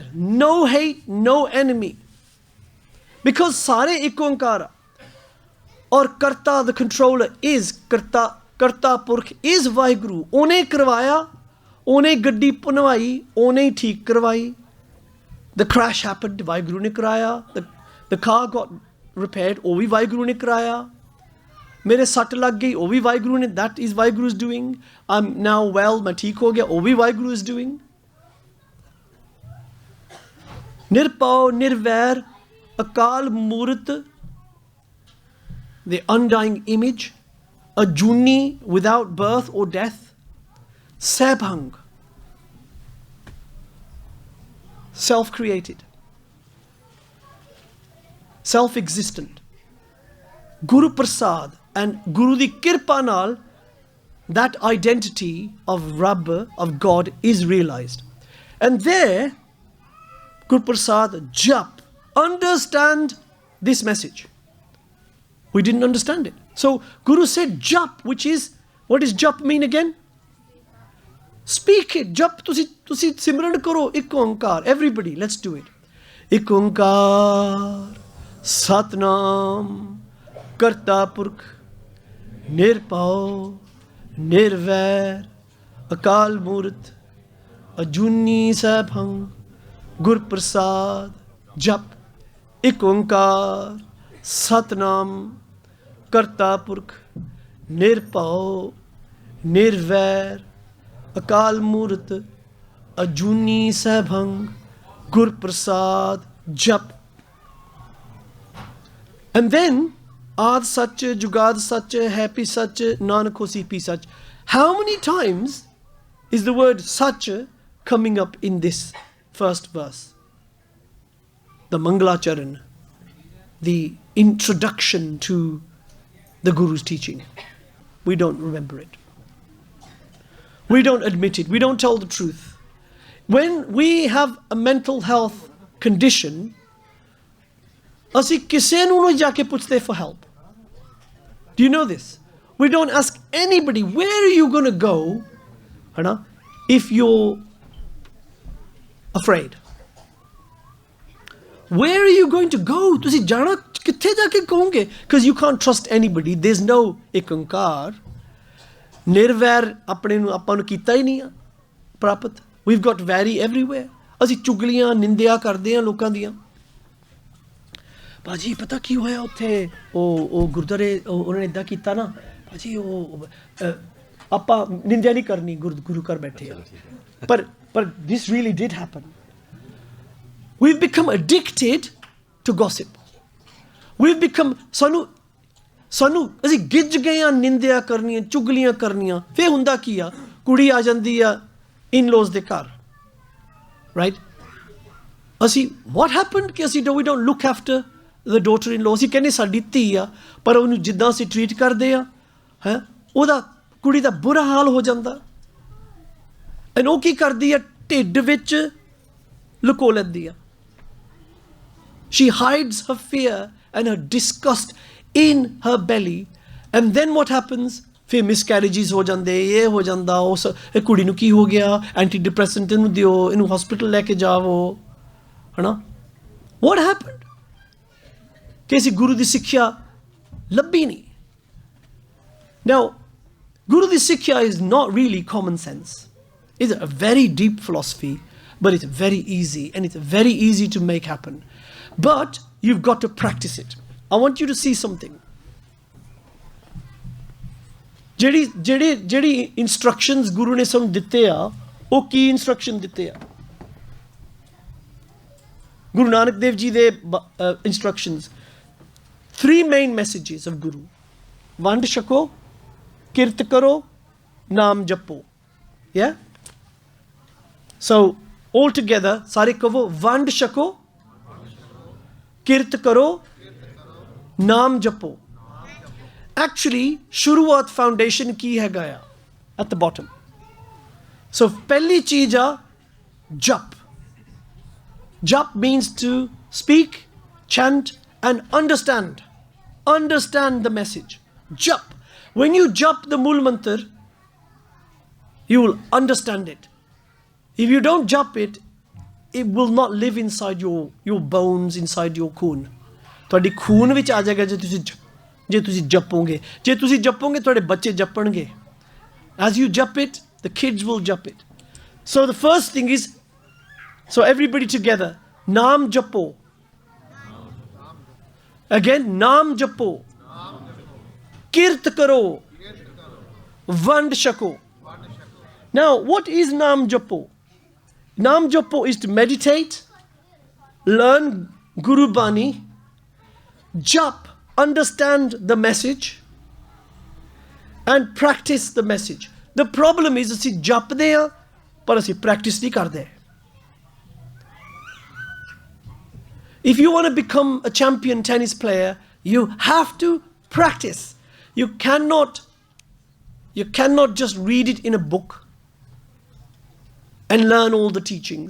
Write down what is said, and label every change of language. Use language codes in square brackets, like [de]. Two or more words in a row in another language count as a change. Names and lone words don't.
[en] No hate, no enemy. Because [pa] ਸਾਰੇ ਇੱਕ ਓਅੰਕਾਰਾ. [en] Or Karta, the controller, is Karta Purkh is Vaheguru. [pa] ਓਹਨੇ ਕਰਵਾਇਆ, ਓਹਨੇ ਗੱਡੀ ਪੁਨਵਾਈ, ਓਹਨੇ ਠੀਕ ਕਰਵਾਈ. [en] The crash happened, [pa] ਵਾਹਿਗੁਰੂ ਨੇ ਕਰਾਇਆ. [en] The car got repaired, [pa] ਉਹ ਵੀ ਵਾਹਿਗੁਰੂ ਨੇ ਕਰਾਇਆ. ਮੇਰੇ ਸੱਟ ਲੱਗ ਗਈ, ਉਹ ਵੀ ਵਾਹਿਗੁਰੂ ਨੇ, [en] that is Vaheguru's doing. I'm now well, [pa] ਮੈਂ ਠੀਕ ਹੋ ਗਿਆ, ਉਹ ਵੀ ਵਾਹਿਗੁਰੂ [en] is doing. Nirpao, nirvair, Akal Murat, the undying image, a juni without birth or death, Sebhang, self-created, self-existent, Guru Prasad and [pa] ਗੁਰੂ ਦੀ ਕਿਰਪਾ ਨਾਲ, [en] that identity of Rabb, of God is realized. And there, Guru Prasad, jap, understand this message. We didn't understand it. So Guru said jap, which is, what does jap mean again? Speak it. [pa] ਜਪ, ਤੁਸੀਂ ਸਿਮਰਨ ਕਰੋ, ਇੱਕ ਓਅੰਕਾਰ. [en] Everybody, let's do it. [pa] ਇੱਕ ਓਅੰਕਾਰ, ਸਤਿਨਾਮ, ਕਰਤਾ ਪੁਰਖ, ਨਿਰਭਉ, ਨਿਰਵੈਰ, ਅਕਾਲ ਮੂਰਤਿ, ਅਜੂਨੀ ਸੈਭੰ, ਗੁਰ ਪ੍ਰਸਾਦਿ, ਜਪੁ, ਇੱਕ ਓਅੰਕਾਰ, ਸਤਿਨਾਮ, ਕਰਤਾ ਪੁਰਖ, ਨਿਰਭਉ, ਨਿਰਵੈਰ, ਅਕਾਲ ਮੂਰਤਿ, ਅਜੂਨੀ ਸੈਭੰ, ਗੁਰ ਪ੍ਰਸਾਦਿ, ਜਪੁ. [en] And then, [pa] ਆਦਿ ਸਚੁ, ਜੁਗਾਦਿ ਸਚੁ, ਹੈਪੀ ਸਚੁ, ਨਾਨਕ ਹੋਸੀ ਪੀ ਸਚੁ. [en] How many times is the word Sach coming up in this first verse? The Mangalacharan, the introduction to the Guru's teaching. We don't remember it. We don't admit it. We don't tell the truth. When we have a mental health condition, [pa] ਅਸੀਂ ਕਿਸੇ ਨੂੰ ਨਹੀਂ ਜਾ ਕੇ ਪੁੱਛਦੇ [en] for help. Do you know this? We don't ask anybody, where are you going to go, if you're afraid? Where are you going to go? [pa] ਤੁਸੀਂ ਜਾਣਾ ਕਿੱਥੇ ਜਾ ਕੇ ਕਹੋਗੇ? [en] because you can't trust anybody. there is no [pa] ਇੱਕ ਓਂਕਾਰ ਨਿਰਵੈਰ ਆਪਣੇ ਨੂੰ ਆਪਾਂ ਨੂੰ ਕੀਤਾ ਹੀ ਨਹੀਂ ਆ ਪ੍ਰਾਪਤ। [en] we've got [pa] ਵੈਰੀ ਐਵਰੀਵੇਅਰ। ਅਸੀਂ ਚੁਗਲੀਆਂ ਨਿੰਦਿਆ ਕਰਦੇ ਹਾਂ ਲੋਕਾਂ ਦੀਆਂ। ਭਾਜੀ ਪਤਾ ਕੀ ਹੋਇਆ ਉੱਥੇ, ਉਹ ਗੁਰਦੁਆਰੇ ਉਹਨਾਂ ਨੇ ਇੱਦਾਂ ਕੀਤਾ ਨਾ ਭਾਜੀ, ਉਹ ਆਪਾਂ ਨਿੰਦਿਆ ਨਹੀਂ ਕਰਨੀ, ਗੁਰੂ ਘਰ ਬੈਠੇ ਆ। [en] ਪਰ this really did happen. We've become addicted to gossip. We've become [pa] ਸਾਨੂੰ ਅਸੀਂ ਗਿੱਜ ਗਏ ਹਾਂ ਨਿੰਦਿਆ ਕਰਨੀਆਂ, ਚੁਗਲੀਆਂ ਕਰਨੀਆਂ। ਫਿਰ ਹੁੰਦਾ ਕੀ ਆ, ਕੁੜੀ ਆ ਜਾਂਦੀ ਆ ਇਨ-ਲॉज ਦੇ ਘਰ, ਰਾਈਟ? [en] ਅਸੀਂ what happened [pa] ਕਿ ਅਸੀਂ [en] we don't look after the daughter in law। [pa] ਅਸੀਂ ਕਹਿੰਦੇ ਸਾਡੀ ਧੀ ਆ, ਪਰ ਉਹਨੂੰ ਜਿੱਦਾਂ ਅਸੀਂ ਟਰੀਟ ਕਰਦੇ ਆ ਹੈ, ਉਹਦਾ ਕੁੜੀ ਦਾ ਬੁਰਾ ਹਾਲ ਹੋ ਜਾਂਦਾ। ਐਂਡ ਉਹ ਕੀ ਕਰਦੀ ਆ, ਢਿੱਡ ਵਿੱਚ ਲੁਕੋ ਲੈਂਦੀ ਆ। [en] She hides her fear and her disgust in her belly, and then what happens? [pa] ਫਿਰ miscarriages ਹੋ ਜਾਂਦੇ, ਇਹ ਹੋ ਜਾਂਦਾ, ਉਸ ਕੁੜੀ ਨੂੰ ਕੀ ਹੋ ਗਿਆ, [en] anti depressant [pa] ਇਹਨੂੰ ਦਿਓ, ਇਹਨੂੰ ਹਸਪੀਟਲ ਲੈ ਕੇ ਜਾਵੋ, ਹੈ ਨਾ? [en] What happened? [pa] ਕਿ ਅਸੀਂ ਗੁਰੂ ਦੀ ਸਿੱਖਿਆ ਲੱਭੀ ਨਹੀਂ। [en] Now, [pa] ਗੁਰੂ ਦੀ ਸਿੱਖਿਆ [en] is not really common sense. It's a very deep philosophy, but it's very easy, and it's very easy to make happen. But you've got to practice it. I want you to see something. [pa] ਜਿਹੜੀ instructions ਗੁਰੂ ਨੇ ਸਾਨੂੰ ਦਿੱਤੇ ਆ, ਉਹ ਕੀ instruction ਦਿੱਤੇ ਆ? ਗੁਰੂ ਨਾਨਕ ਦੇਵ ਜੀ ਦੇ instructions, 3 [en] main messages of Guru. [pa] ਵੰਡ ਛਕੋ, ਕਿਰਤ ਕਰੋ, ਨਾਮ ਜਪੋ। Yeah? [en] So all together, [pa] ਸਾਰੇ ਕਹੋ, ਵੰਡ ਛਕੋ, ਕਿਰਤ ਕਰੋ, ਨਾਮ ਜਪੋ। Actually, ਸ਼ੁਰੂਆਤ ਫਾਊਂਡੇਸ਼ਨ ਕੀ ਹੈਗਾ ਆ? [en] At the bottom. [pa] So ਪਹਿਲੀ ਚੀਜ਼ ਆ ਜਪ। [en] Jap means to speak, chant, and understand. Understand the message. Jap. When you jap the Mool Mantar, you will understand it. If you don't jap it, it will not live inside your bones, inside your khun. [pa] ਤੁਹਾਡੀ ਖੂਨ ਵਿੱਚ ਆ ਜਾਏਗਾ ਜੇ ਤੁਸੀਂ ਜਪੋਗੇ। ਜੇ ਤੁਸੀਂ ਜਪੋਗੇ ਤੁਹਾਡੇ ਬੱਚੇ ਜਪਣਗੇ। [en] As you jap it, the kids will jap it. So the first thing is, so everybody together, [pa] ਨਾਮ ਜਪੋ. [en] Again, [pa] ਨਾਮ ਜਪੋ. ਕਿਰਤ ਕਰੋ। ਵੰਡ ਛਕੋ. [en] Now, what is [pa] ਨਾਮ ਜਪੋ? ਨਾਮ ਜਪੋ [en] is to meditate, learn Guru Bani, jap, understand the message, and practice the message. The problem is [pa] ਅਸੀਂ ਜਪਦੇ ਹਾਂ ਪਰ ਅਸੀਂ [en] practice [pa] ਨਹੀਂ ਕਰਦੇ। [en] If you want to become a champion tennis player, you have to practice. You cannot just read it in a book and learn all the teachings.